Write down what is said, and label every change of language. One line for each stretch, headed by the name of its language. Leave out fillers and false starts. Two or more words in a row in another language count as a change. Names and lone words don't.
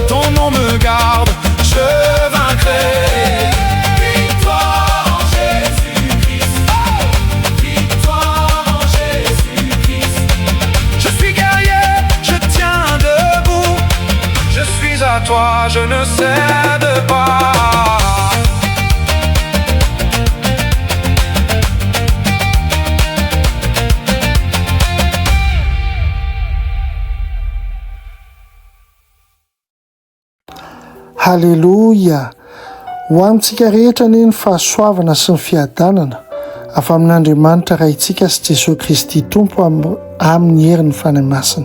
French: Ton nom me garde, je vaincrai. Victoire en Jésus-Christ. Victoire en Jésus-Christ. Je suis guerrier, je tiens debout. Je suis à toi, je ne cède pas.
Malagasy: Halleloja! Ho antsika rehetra ny fahasoavana sy ny fiadanana avy amin'Andriamanitra raha itsika sy Jesosy Kristy Tompo amin'ny herin'ny fanahy masina.